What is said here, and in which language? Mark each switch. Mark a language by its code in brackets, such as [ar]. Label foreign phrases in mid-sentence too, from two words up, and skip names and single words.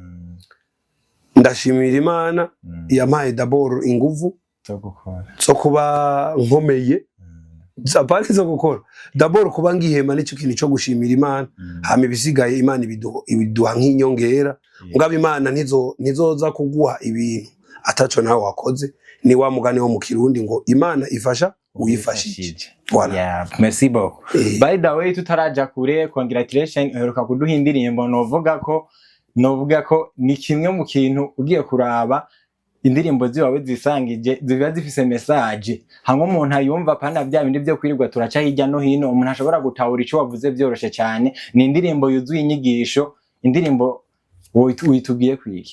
[rn] ndashimira Imana yampaye d'abord inguvu zo kuba nkomeye zapari zo gukora d'abord kuba ngihema n'icyo kintu cyo gushimira Imana hama ibisigaye Imana ibiduha nk'inyongera ngaba Imana ntizoza kuguha ibintu ataco nawe wakoze ni wa mugani wo mu Kirundi ngo Imana ifasha uyifashije. [fr] Voilà. Yeah, merci beaucoup. [en] By the way [rn] tutaraja kure congratulations uheruka kuduha indirimbo novuga ko ni kimwe mu kintu ugiye kuraba indirimbo ziwawe zisangije ziba zifise message hamwe umuntu ayumva pana bya bindi byo kwirirwa turaca hirya no hino umuntu ashobora gutahura ico wavuze byoroshe cyane ni indirimbo yuzuye inyigisho indirimbo witugiye kwiki.